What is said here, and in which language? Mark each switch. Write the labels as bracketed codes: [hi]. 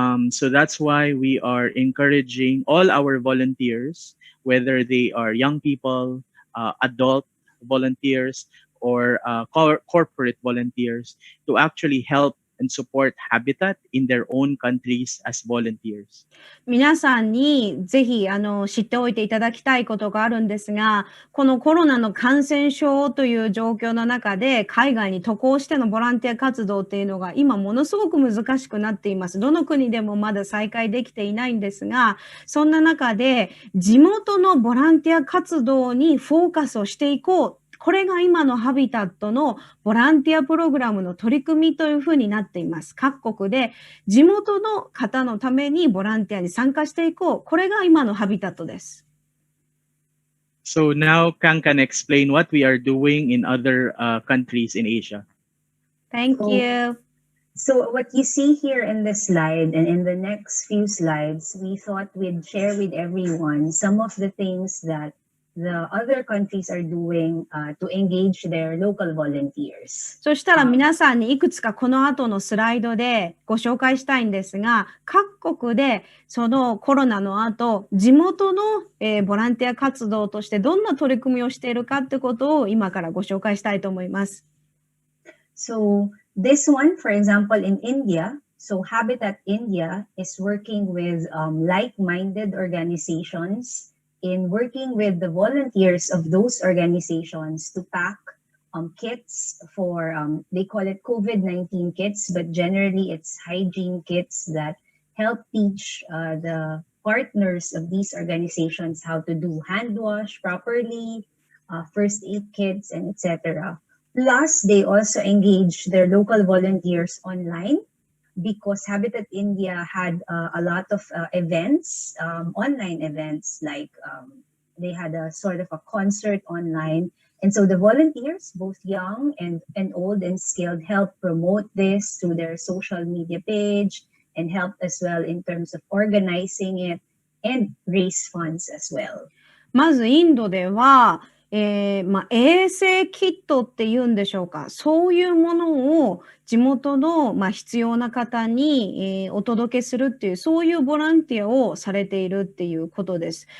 [en] So that's why we are encouraging all our volunteers, whether they are young people, adult volunteers, or corporate volunteers, to actually help and support Habitat in their own countries as volunteers. [ja] 皆さんにぜひ知っておいていただきたいことがあるんですが、このコロナの感染症という状況の中で海外に渡航してのボランティア活動っていうのが今ものすごく難しくなっています。どの国でもまだ再開できていないんですが、そんな中で地元のボランティア活動にフォーカスをしていこう。これが今のハビタットのボランティアプログラムの取り組みというふうになっています。各国で地元の方のためにボランティアに参加していこう。これが今のハビタットです。 [en] So now Kang can explain what we are doing in other countries in Asia. Thank you. So what you see here in this slide and in the next few slides, we thought we'd share with everyone some of the things that the other countries are doing to engage their local volunteers. [ja] そしたら皆さんにいくつかこの後のスライドでご紹介したいんですが、各国でそのコロナの後、地元の、ボランティア活動としてどんな取り組みをしているかってことを今からご紹介したいと思います。 [en] So this one, for example, in India, so Habitat India is working with like-minded organizations in working with the volunteers of those organizations to pack kits for, they call it COVID-19 kits, but generally it's hygiene kits that help teach the partners of these organizations how to do hand wash properly, first aid kits, and etc. Plus, they also engage their local volunteers online, because Habitat India had a lot of events, online events, like they had a sort of a concert online. And so the volunteers, both young and old and skilled, helped promote this through their social media page and helped as well in terms of organizing it and raise funds as well. [ja] まずインドでは衛生キットっていうんでしょうか。そういうものを地元の、必要な方に、お届けするっていう、そういうボランティアをされているっていうことです。